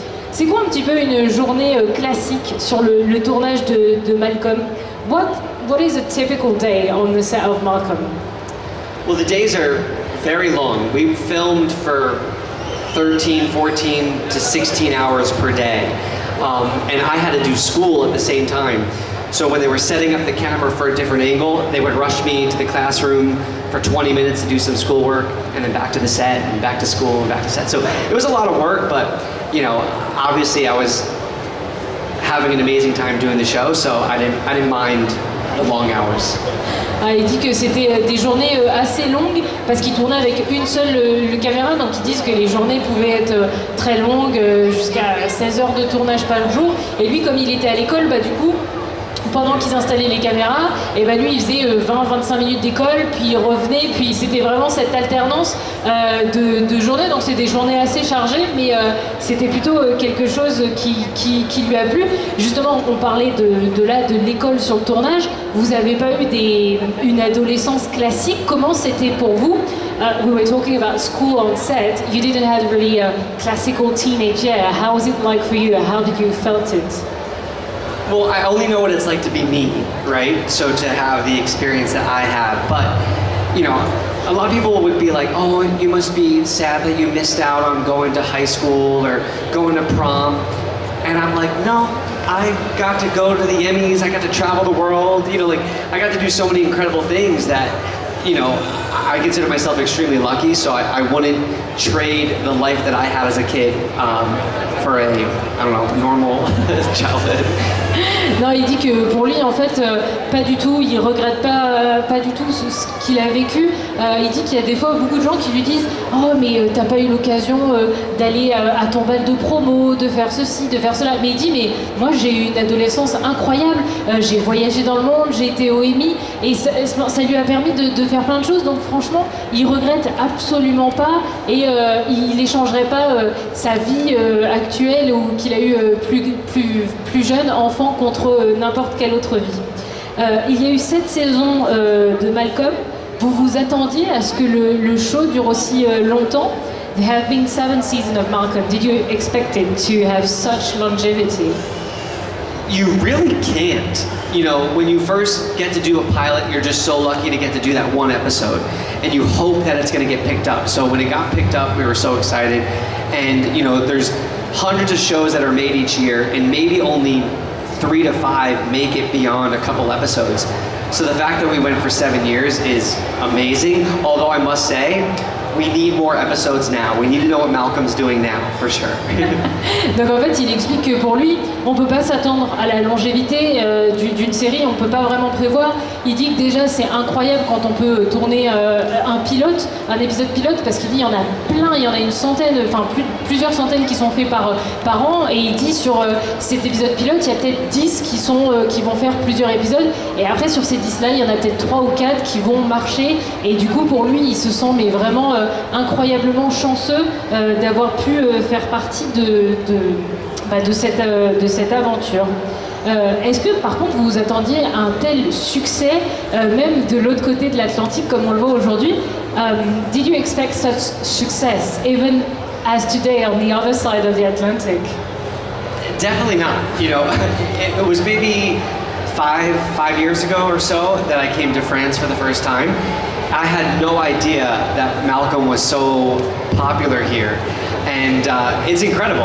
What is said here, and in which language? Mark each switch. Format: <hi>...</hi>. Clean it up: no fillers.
<fr>C'est quoi un petit peu une journée classique sur le tournage de Malcolm?</fr> <en>What is a typical day on the set of Malcolm? Well, the days are very long. We filmed for 13, 14 to 16 hours per day. And I had to do school at the same time. So when they were setting up the camera for a different angle, they would rush me into the classroom for 20 minutes to do some schoolwork, and then back to the set, and back to school, and back to set. So it was a lot of work, but, you know, obviously I was having an amazing time doing the show, so I didn't mind the long hours.</en> <fr>Il dit que c'était des journées assez longues parce qu'il tournait avec une seule caméra, donc ils disent que les journées pouvaient être très longues, jusqu'à 16 heures de tournage par jour. Et lui, comme il était à l'école, du coup, pendant qu'ils installaient les caméras, et lui il faisait 20-25 minutes d'école, puis il revenait, puis c'était vraiment cette alternance de journées, donc c'est des journées assez chargées, mais c'était plutôt quelque chose qui lui a plu. Justement, on parlait de l'école sur le tournage. Vous n'avez pas eu une adolescence classique, comment c'était pour vous?</fr> <en>We were talking about school on set. You didn't have really a classical teenage year. How was it like for you? How did you felt it? Well, I only know what it's like to be me, right? So to have the experience that I have. But, you know, a lot of people would be like, oh, you must be sad that you missed out on going to high school or going to prom. And I'm like, no, I got to go to the Emmys, I got to travel the world, you know, like, I got to do so many incredible things that, you know, I consider myself extremely lucky, so I wouldn't trade the life that I had as a kid for a, I don't know, normal childhood.</en> <fr>Non, il dit que pour lui, en fait, pas du tout, il regrette pas du tout ce qu'il a vécu. Il dit qu'il y a des fois beaucoup de gens qui lui disent « Oh, mais t'as pas eu l'occasion d'aller à ton bal de promo, de faire ceci, de faire cela. » Mais il dit « Mais moi, j'ai eu une adolescence incroyable. J'ai voyagé dans le monde, j'ai été au Emmy, et ça lui a permis de faire plein de choses, donc franchement, il regrette absolument pas et il n'échangerait pas sa vie actuelle ou qu'il a eu plus jeune enfant contre n'importe quelle autre vie. Il y a eu 7 saisons de Malcolm. Vous vous attendiez à ce que le show dure aussi longtemps?</fr> <en>There have been 7 seasons of Malcolm. Did you expect it to have such longevity? You really can't. You know, when you first get to do a pilot, you're just so lucky to get to do that one episode. And you hope that it's going to get picked up. So when it got picked up, we were so excited. And, you know, there's hundreds of shows that are made each year, and maybe only 3 to 5 make it beyond a couple episodes. So the fact that we went for 7 years is amazing. Although I must say, we need more episodes now. We need to know what Malcolm's doing now, for sure.</en> <fr>Donc en fait, il explique que pour lui, on peut pas s'attendre à la longévité d'une série, on peut pas vraiment prévoir. Il dit que déjà c'est incroyable quand on peut tourner un pilote, un épisode pilote, parce qu'il dit il y en a plein, il y en a une centaine, enfin plusieurs centaines qui sont faits par an, et il dit sur cet épisode pilote, il y a peut-être 10 qui vont faire plusieurs épisodes, et après sur ces 10-là, il y en a peut-être 3 ou 4 qui vont marcher, et du coup pour lui, il se sent mais vraiment incroyablement chanceux d'avoir pu faire partie de cette aventure. Est-ce que par contre vous vous attendiez à un tel succès, même de l'autre côté de l'Atlantique comme on le voit aujourd'hui?</fr> <en>Did you expect such success even as today on the other side of the Atlantic? Definitely not. You know, it was maybe five years ago or so that I came to France for the first time. I had no idea that Malcolm was so popular here, and it's incredible.</en>